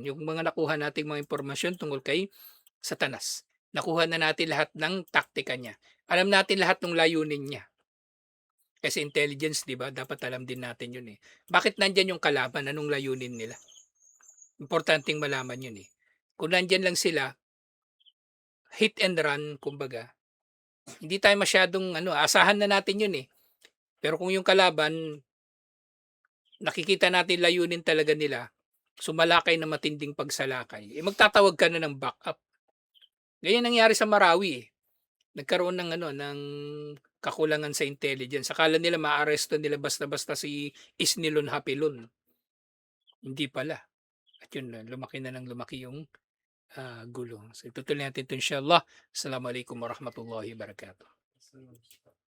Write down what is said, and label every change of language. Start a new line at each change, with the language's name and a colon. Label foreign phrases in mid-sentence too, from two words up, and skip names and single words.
Filipino: Yung mga nakuha nating mga impormasyon tungkol kay Satanas. Nakuha na natin lahat ng taktika niya. Alam natin lahat ng layunin niya. Kasi intelligence, di ba? Dapat alam din natin yun, eh. Bakit nandyan yung kalaban? Anong layunin nila? Importanteng malaman yun, eh. Kung nandyan lang sila,
English: hit and run,
Filipino: kumbaga, hindi tayo masyadong asahan na natin yun, eh. Pero kung yung kalaban, nakikita natin layunin talaga nila, sumalakay na matinding pagsalakay, magtatawag ka na ng backup. Ganyan nangyari sa Marawi, eh. Nagkaroon ng kakulangan sa intelligence. Akala nila maaresto nila basta-basta si Isnilon Hapilon. Hindi pala. At yun na, lumaki na ng lumaki yung gulo. So itutuloy natin ito inshallah.
Arabic: السلام عليكم ورحمة الله وبركاته.